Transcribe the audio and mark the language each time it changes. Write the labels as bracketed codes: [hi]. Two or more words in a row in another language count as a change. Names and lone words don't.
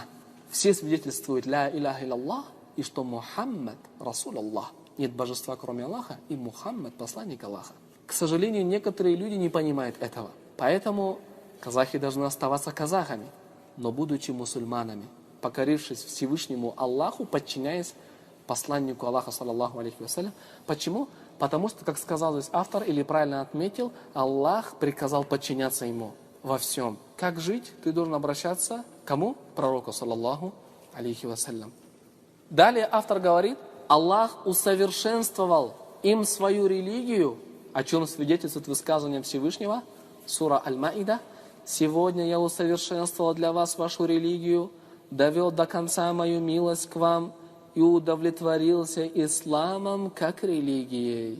[ru] Все свидетельствуют [ar] «لا إله إلا الله» [ru] и что [ar] محمد رسول الله. [ru] Нет божества, кроме Аллаха, и Мухаммад посланник Аллаха. К сожалению, некоторые люди не понимают этого. Поэтому казахи должны оставаться казахами, но будучи мусульманами, покорившись Всевышнему Аллаху, подчиняясь посланнику Аллаха, [ar] صلى الله عليه وسلم. [ru] Почему? Потому что, как сказал здесь автор, или правильно отметил, Аллах приказал подчиняться ему во всем. Как жить? Ты должен обращаться к кому? Пророку, [ar] صلى الله عليه وسلم. [ru] Далее автор говорит: Аллах усовершенствовал им свою религию, о чем свидетельствует высказывание Всевышнего, сура Аль-Маида: «Сегодня я усовершенствовал для вас вашу религию, довел до конца мою милость к вам и удовлетворился исламом как религией».